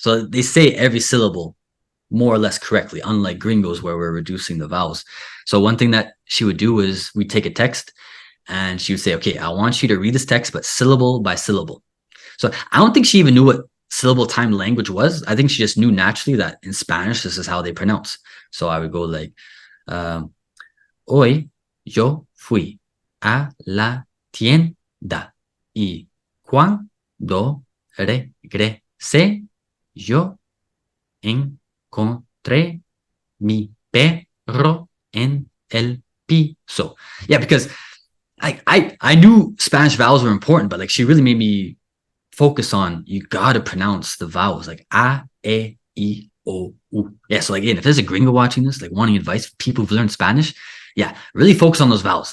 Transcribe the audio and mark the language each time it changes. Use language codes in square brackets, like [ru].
[en] So they say every syllable more or less correctly, unlike gringos where we're reducing the vowels. So one thing that she would do is we'd take a text and she would say, okay, I want you to read this text, but syllable by syllable. So I don't think she even knew what syllable time language was. I think she just knew naturally that in Spanish, this is how they pronounce. So I would go like, [es] hoy yo fui a la tienda y cuando regresé yo encontré mi perro en el piso. [en] Yeah, because I knew Spanish vowels were important, but like she really made me focus on you gotta pronounce the vowels like a, e, o, u. Yeah, so like again, if there's a gringo watching this, like wanting advice, people who've learned Spanish, yeah, really focus on those vowels.